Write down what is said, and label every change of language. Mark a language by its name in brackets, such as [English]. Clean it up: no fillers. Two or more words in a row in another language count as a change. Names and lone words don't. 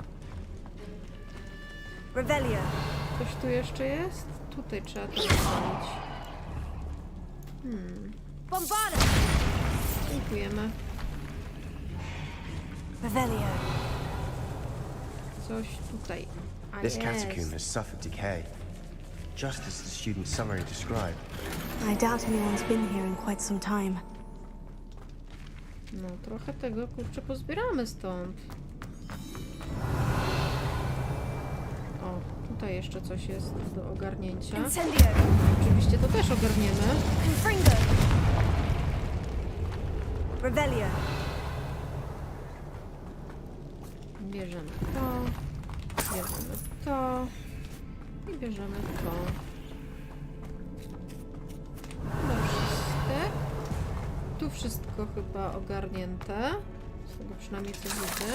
[Polish] Revelio. Coś tu jeszcze jest? Tutaj trzeba to zrobić. Bombarda. Dziękujemy. Revelio. Coś tutaj. A [English] This [Polish] jest. [English] catacomb has suffered decay, just as the student's summary described. I doubt anyone's been here in quite some time. [Polish] No, trochę tego, kurczę, pozbieramy stąd. O, tutaj jeszcze coś jest do ogarnięcia. Incendio. Oczywiście to też ogarniemy. Confringo. Revelio. Bierzemy to. Bierzemy to. I bierzemy to. Chyba wszystko. Tu wszystko chyba ogarnięte. Z tego przynajmniej co widzę.